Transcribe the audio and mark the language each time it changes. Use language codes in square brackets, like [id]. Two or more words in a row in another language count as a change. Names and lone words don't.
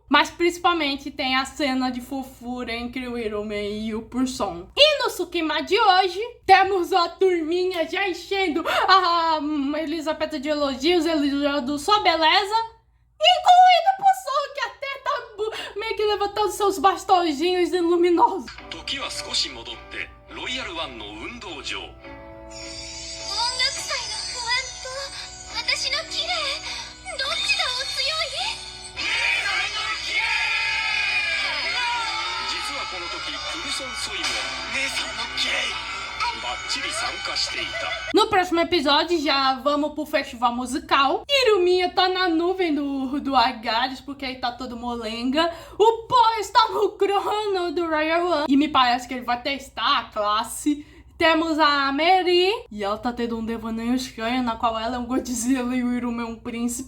[pt] Mas principalmente tem a cena de fofura entre o Irumen e o Purson. E no Tsukima de hoje, temos a turminha já enchendo a Elizabeth de elogios, elogiando sua beleza. Incluindo o Purson, que até tá meio que levantando seus bastõezinhos luminosos. [ja] 時は少し戻ってロイヤルワンの運動場。音楽祭の不安と私の綺麗どっちがお強い？実はこの時クルソンソイも姉さんの綺麗バッチリ参加していた。 [pt] No próximo episódio já vamos pro festival musical. Iruminha tá na nuvem do Agares, porque aí tá todo molenga. O Paul está no crono do Royal One. E me parece que ele vai testar a classe. Temos a Mary, e ela tá tendo um devaneio estranho, na qual ela é um Godzilla e o Irumen é um príncipe.